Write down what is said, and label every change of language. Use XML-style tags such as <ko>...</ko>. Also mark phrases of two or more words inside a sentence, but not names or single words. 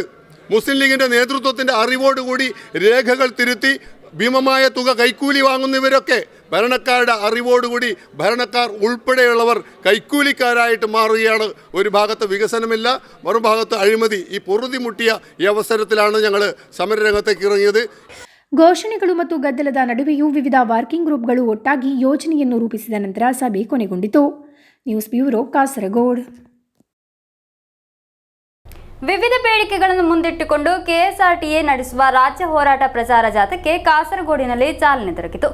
<ml>മുസ്ലിം ലീഗിൻ്റെ നേതൃത്വത്തിൻ്റെ അറിവോടുകൂടി രേഖകൾ തിരുത്തി ഭീമമായ തുക കൈക്കൂലി വാങ്ങുന്നവരൊക്കെ ഭരണക്കാരുടെ അറിവോടുകൂടി ഭരണക്കാർ ഉൾപ്പെടെയുള്ളവർ കൈക്കൂലിക്കാരായിട്ട് മാറുകയാണ്. ഒരു ഭാഗത്ത് വികസനമില്ല, മറുഭാഗത്ത് അഴിമതി. ഈ പൊറുതിമുട്ടിയ ഈ അവസരത്തിലാണ് ഞങ്ങൾ സമരരംഗത്തേക്ക് ഇറങ്ങിയത്.</ml> <kn>ಘೋಷಣೆಗಳು ಮತ್ತು ಗದ್ದಲದ ನಡುವೆಯೂ ವಿವಿಧ</kn> <en>working groups</en> <kn>ಒಟ್ಟಾಗಿ ಯೋಜನೆಯನ್ನು ರೂಪಿಸಿದ ನಂತರ ಸಭೆ ಕೊನೆಗೊಂಡಿತು. ನ್ಯೂಸ್ ಬ್ಯೂರೋ, ಕಾಸರಗೋಡು. ವಿವಿಧ ಬೇಡಿಕೆಗಳನ್ನು ಮುಂದಿಟ್ಟುಕೊಂಡು ಕೆಎಸ್ಆರ್ಟಿಎ ನಡೆಸುವ ರಾಜ್ಯ ಹೋರಾಟ ಪ್ರಚಾರ ಜಾಥಾಕ್ಕೆ ಕಾಸರಗೋಡಿನಲ್ಲಿ ಚಾಲನೆ ದೊರಕಿತು.</kn>